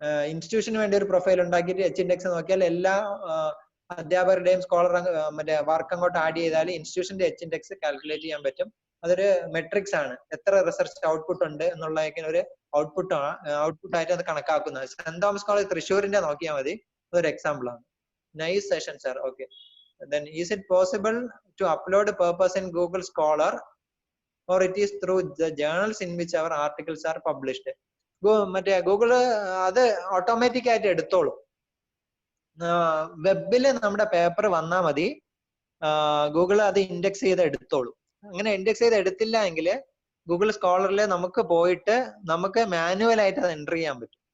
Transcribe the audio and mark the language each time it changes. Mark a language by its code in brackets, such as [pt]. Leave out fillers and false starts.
[ml] ഇൻസ്റ്റിറ്റ്യൂഷന് വേണ്ടി ഒരു പ്രൊഫൈൽ ഉണ്ടാക്കിയിട്ട് H-index നോക്കിയാൽ എല്ലാ അധ്യാപകരുടെയും സ്കോളർ മറ്റേ വർക്ക് അങ്ങോട്ട് ആഡ് ചെയ്താൽ ഇൻസ്റ്റിറ്റ്യൂഷന്റെ H-index കാൽക്കുലേറ്റ് ചെയ്യാൻ പറ്റും. അതൊരു മെട്രിക്സ് ആണ്. എത്ര റിസർച്ച് ഔട്ട്പുട്ട് ഉണ്ട് എന്നുള്ളതൊക്കെ ഒരു ഔട്ട്പുട്ട് ആയിട്ട് അത് കണക്കാക്കുന്നത്. സെന്റ് തോമസ് കോളേജ് തൃശ്ശൂരിന്റെ നോക്കിയാൽ മതി. അതൊരു എക്സാമ്പിൾ ആണ്. Nice session sir. Okay. [en] Then is it possible to upload a purpose in Google Scholar or it is through the journals in which our articles are published? [ml] മറ്റേ Google അത് automatic ആയിട്ട് എടുത്തോളും. വെബില് നമ്മുടെ paper വന്നാൽ മതി, Google അത് index ചെയ്ത് എടുത്തോളും. അങ്ങനെ index ചെയ്ത് എടുത്തില്ല എങ്കിൽ ഗൂഗിൾ സ്കോളറിൽ നമുക്ക് പോയിട്ട് നമുക്ക് മാനുവൽ ആയിട്ട് അത് എൻറ്റർ ചെയ്യാൻ പറ്റും.